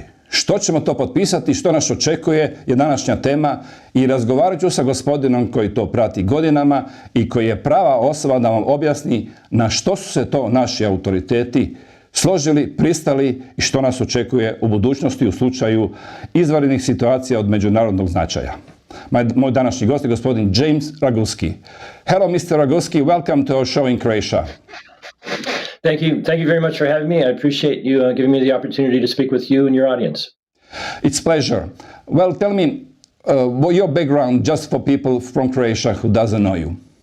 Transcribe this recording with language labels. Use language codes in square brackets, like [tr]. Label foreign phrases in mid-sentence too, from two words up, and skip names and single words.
[hr] Što ćemo to potpisati, što nas očekuje je današnja tema i razgovarat ću sa gospodinom koji to prati godinama i koji je prava osoba da vam objasni na što su se to naši autoriteti složili, pristali i što nas očekuje u budućnosti u slučaju izvanrednih situacija od međunarodnog značaja. Moj današnji gost je gospodin James Roguski. [en] Hello, Mr. Roguski, welcome to our show in Croatia. Thank you very much for having me. I appreciate you giving me the opportunity to speak with you and your audience. It's pleasure. Well, tell me your background, just for people from Croatia who doesn't know you.